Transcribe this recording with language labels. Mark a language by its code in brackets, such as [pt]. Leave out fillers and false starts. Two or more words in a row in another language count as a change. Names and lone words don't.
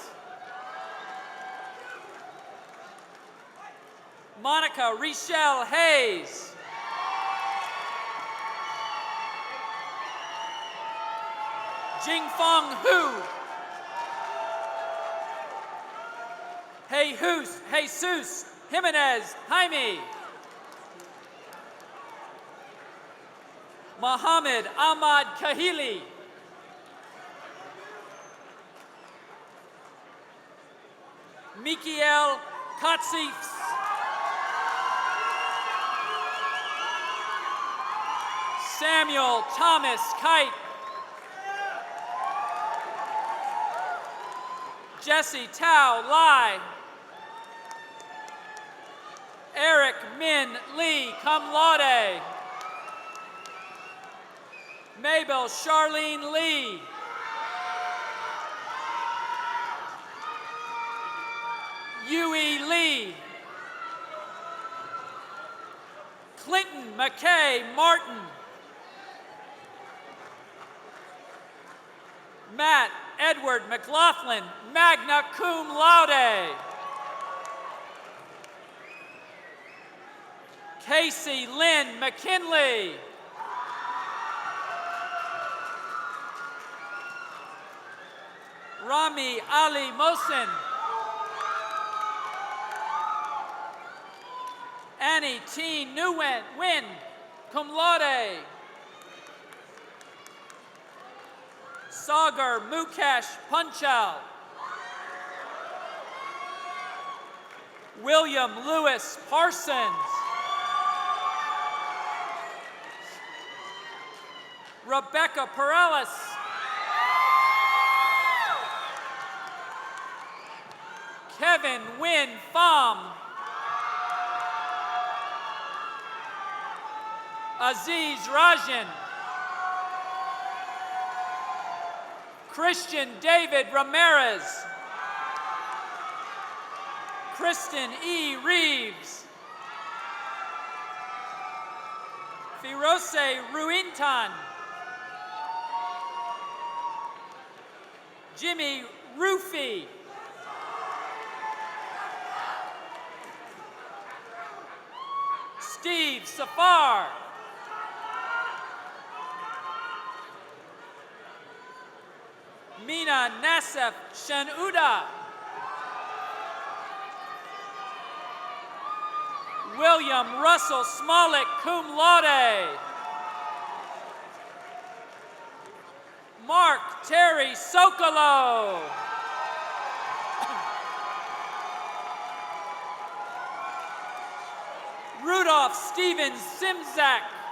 [en] Monica Richelle Hayes. Jingfeng Hu. Jesus Jimenez Jaime. Mohammed Ahmad Kahili. Mikiel Katsifs. Samuel Thomas Kite. Jesse Tao Lai. Eric Min Lee, [la] cum laude. [en] Mabel Charlene Lee. Yui Lee. Clinton McKay Martin. Matt Edward McLaughlin, [la] magna cum laude. [en] Casey Lynn McKinley. Rami Ali Mohsen. Annie T. Nguyen, [la] cum laude. [en] Sagar Mukesh Punchal. William Lewis Parsons. Rebecca Perales. Kevin Win Pham. Aziz Rajan. Christian David Ramirez. Kristen E. Reeves. Firose Ruintan. Jimmy Rufy. Steve Safar. Mina Nassef Shanuda. William Russell Smollett, [la] cum laude. [en] Mark Terry Sokolow. Rudolph Stevens Simzak.